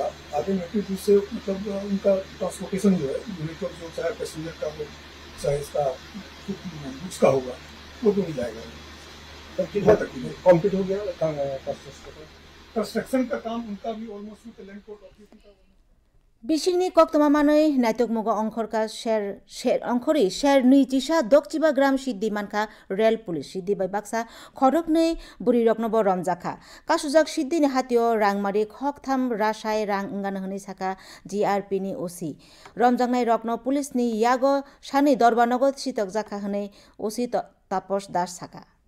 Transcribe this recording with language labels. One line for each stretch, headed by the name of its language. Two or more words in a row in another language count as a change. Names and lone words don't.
Hindi: आगे मेट्रो से मतलब उनका ट्रांसपोर्टेशन जो है यूनिट जो चाहे पैसेंजर का हो चाहे इसका उसका होगा वो तो नहीं जाएगा। कंप्लीट हो गया कंस्ट्रक्शन का काम उनका भी ऑलमोस्ट लैंड पोर्ट अथॉरिटी का
Bodo: बिसिंनि कक्तमा मानै नायतक मुग अंखरका शेर अंखरी शेर नैजिसा दक्षिबा ग्राम सिद्धि मानखा
English: rail police
Bodo: सिद्धि बाय बाक्सा खरक नै बुरि रकनब रमजाखा कासुजाक सिद्धिनि हातियो रांमारि खकथाम रासाय रां अंगान हनै साका GRP नि ओसी रमजांनाय रकन पुलिसनि यागो सानै दरबानगत सितक जाखा हनै ओसी तापस दास साका